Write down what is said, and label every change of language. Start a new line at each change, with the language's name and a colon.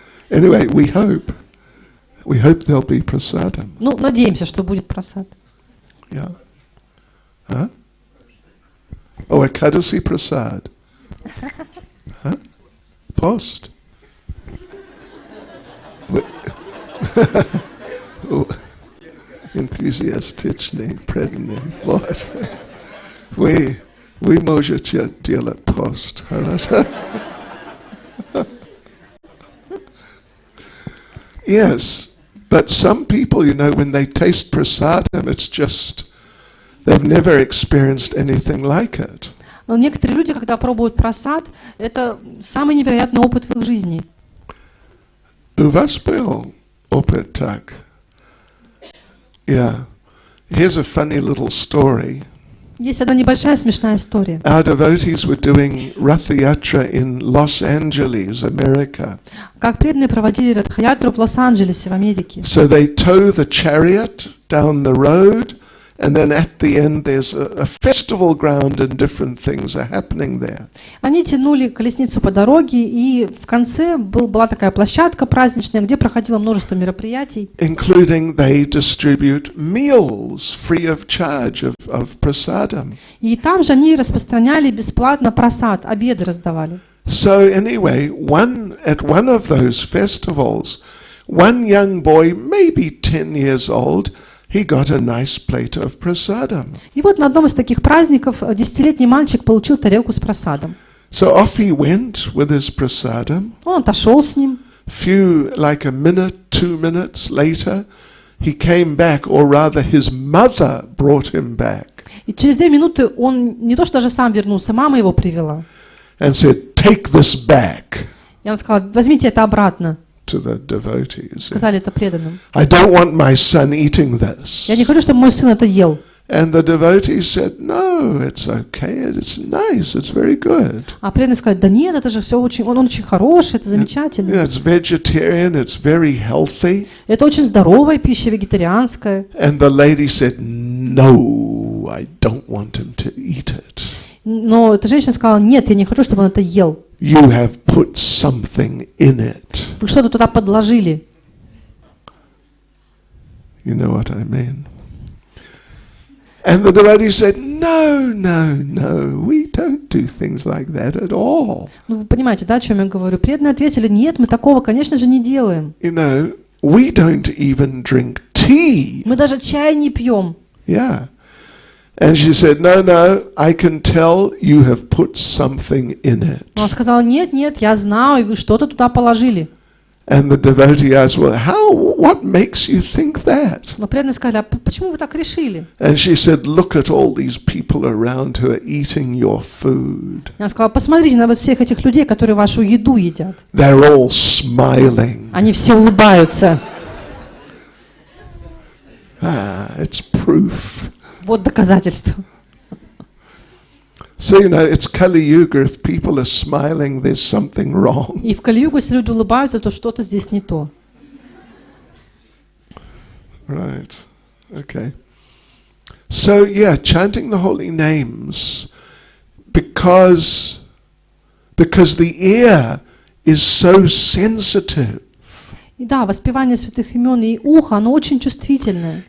English: Anyway, we hope there'll be prasadam.
Russian: Ну, надеемся, что будет прасад.
English: Yeah. Huh? Oh, Ekadasi prasad. Huh? Post.
Russian: Энтузиастичный, преданный. Вот. Вы можете делать пост, хорошо?
English: Yes, but some people, when they taste prasadam, it's just, they've never experienced anything like it.
Russian: Но некоторые люди, когда пробуют прасад, это самый невероятный опыт в их жизни. У вас был опыт так? Yeah.
English: Here's a funny little story.
Russian: Есть одна небольшая смешная история.
English: Our devotees were doing Ratha Yatra in Los Angeles, America.
Russian: Как преданные проводили Радха-ятру в Лос-Анджелесе, в Америке.
English: So they tow the chariot down the road, and then at the end there's a festival ground and different things are happening there.
Russian: Они тянули колесницу по дороге, и в конце была такая площадка праздничная, где проходило множество мероприятий.
English: Including they distribute meals free of charge of prasadam.
Russian: И там же они распространяли бесплатно прасад, обеды раздавали.
English: So anyway, at one of those festivals, one young boy, maybe 10 years old, he got a nice plate of prasadam.
Russian: И вот на одном из таких праздников 10-летний мальчик получил тарелку с прасадом.
English: So off he went with his prasadam.
Russian: Он отошел с ним.
English: Like a minute, 2 minutes later, he came back, or rather his mother brought him back.
Russian: И через 2 минуты он не то что даже сам вернулся, мама его привела.
English: And said, take this back.
Russian: И он сказал, возьмите это обратно.
English: To the devotees.
Russian: Сказали это преданным.
English: I don't want my son eating this.
Russian: Я не хочу, чтобы мой сын это ел.
English: And the devotees said, no, it's okay, it's nice, it's very good.
Russian: А преданные сказали, да нет, это же все очень, он очень хороший, это замечательно.
English: It's vegetarian, it's very healthy.
Russian: Это очень здоровая пища, вегетарианская.
English: And the lady said, no, I don't want him to eat it.
Russian: Но эта женщина сказала, нет, я не хочу, чтобы он это ел.
English: You have put something in it.
Russian: Вы что-то туда подложили.
English: You know what I mean? And the devotee said, no, we don't do things like that at all.
Russian: Ну, вы понимаете, да, о чем я говорю? Преданные ответили, нет, мы такого, конечно же, не делаем.
English: We don't even drink tea.
Russian: Мы даже чай не пьем.
English: Yeah. And she said, no, I can tell you have put something in it.
Russian: Он сказал, нет, я знаю, и вы что-то туда положили.
English: And the devotee asked, well, what makes you think that?
Russian: Но преданные сказали, а почему вы так решили?
English: And she said, look at all these people around who are eating your food.
Russian: Я сказала, посмотрите на вот всех этих людей, которые вашу еду едят.
English: They're all smiling.
Russian: Они все улыбаются.
English: It's proof.
Russian: Вот доказательство.
English: So, it's Kali Yuga. If people are smiling, there's something wrong.
Russian: И в Кали-югу, если люди улыбаются, то что-то здесь не то.
English: Right. Okay. So, chanting the holy names because the ear is so sensitive.
Russian: И да, воспевание святых имен и ухо, оно очень чувствительное.